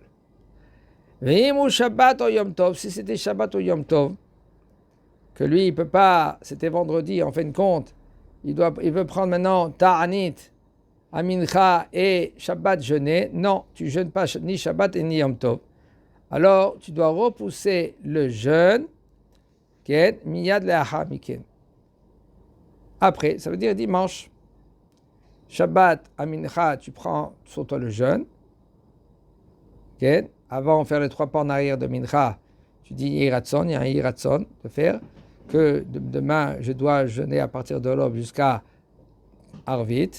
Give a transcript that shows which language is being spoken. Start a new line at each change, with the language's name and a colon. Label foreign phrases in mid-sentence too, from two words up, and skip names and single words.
French: Shabbat ou Yom Tov, si c'était Shabbat ou Yom Tov, que lui, il ne peut pas, c'était vendredi, en fin de compte, il veut prendre maintenant Ta'anit, Amincha et Shabbat jeûner. Non, tu ne jeûnes pas ni Shabbat et ni Yom Tov. Alors, tu dois repousser le jeûne,
Hebrew: מיד לאחר מכן.
French: Après, ça veut dire dimanche. Shabbat, Amincha, tu prends sur toi le jeûne. Avant de faire les 3 pas en arrière de Mincha, tu dis Yiratson, il y a un Yiratson de faire, que demain, je dois jeûner à partir de l'aube jusqu'à Arvit.